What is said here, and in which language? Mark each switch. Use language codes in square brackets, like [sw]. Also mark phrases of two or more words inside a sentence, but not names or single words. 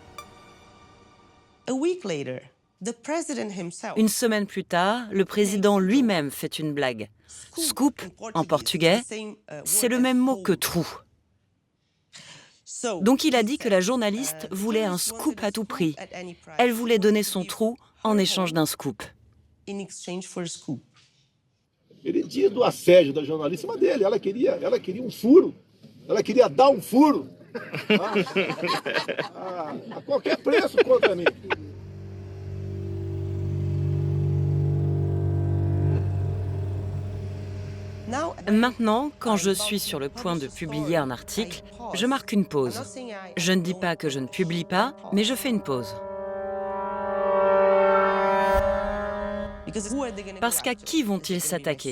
[fr] Une semaine plus tard, le président lui-même fait une blague. Scoop, en portugais, c'est le même mot que trou. Donc il a dit que la journaliste voulait un scoop à tout prix. Elle voulait donner son trou en échange d'un scoop. [pt] Ele dizia do assédio da jornalista, mas dele, ela queria furo. Ela queria dar furo. A qualquer preço contra mim. [fr] Maintenant, quand je suis sur le point de publier un article, je marque une pause. Je ne dis pas que je ne publie pas, mais je fais une pause. Parce qu'à qui vont-ils s'attaquer?